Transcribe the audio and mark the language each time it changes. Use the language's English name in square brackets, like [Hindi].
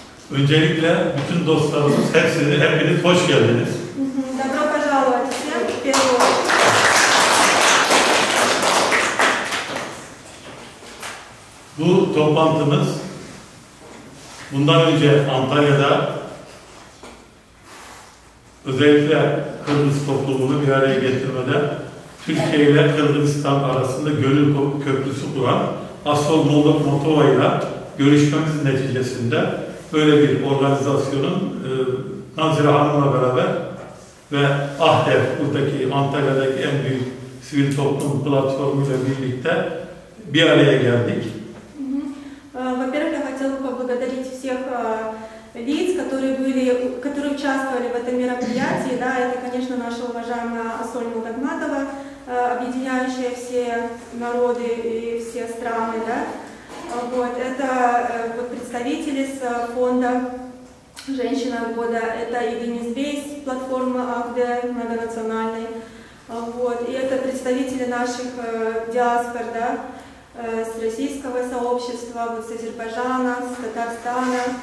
[Turkish] Öncelikle bütün dostlarımız, hepiniz hoş geldiniz. [Russian] Добро пожаловать всем в первую очередь. [Turkish] Bu toplantımız bundan önce Antalya'da özellikle Kırgız toplumunu bir araya getirmede Türkiye ile Kırgızistan arasında gönül köprüsü kuran Asol Moldova ile görüşmemiz neticesinde böyle bir organizasyonun Nazire Hanım'la beraber ve AHDEP, buradaki Antalya'daki en büyük sivil toplum platformuyla birlikte bir araya geldik. [Russian] Во-первых, я хотела бы поблагодарить всех лиц, которые участвовали в этом мероприятии. Да, это, конечно, наша уважаемая Асоль Молдагматова, объединяющая все народы и все страны. Да. Вот, это представители с фонда «Женщина года», это и Денис Бейс, платформа АГД многонациональной, вот, и это представители наших диаспор, да, с российского сообщества, вот, с Азербайджана, с Татарстана.